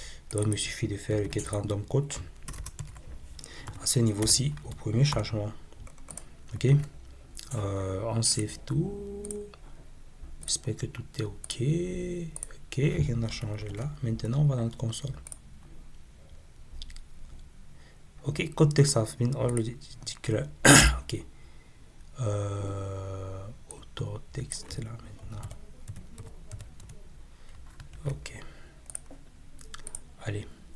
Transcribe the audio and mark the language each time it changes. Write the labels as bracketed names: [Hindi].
[French] Donc, il me suffit de faire le get random code à ce niveau-ci au premier chargement. Ok, on save tout. J'espère que tout est ok. Ok, rien n'a changé là. Maintenant, on va dans notre console. [English] Ok, code text has been already declared. [French] Ok, auto texte là maintenant. Ok, allez.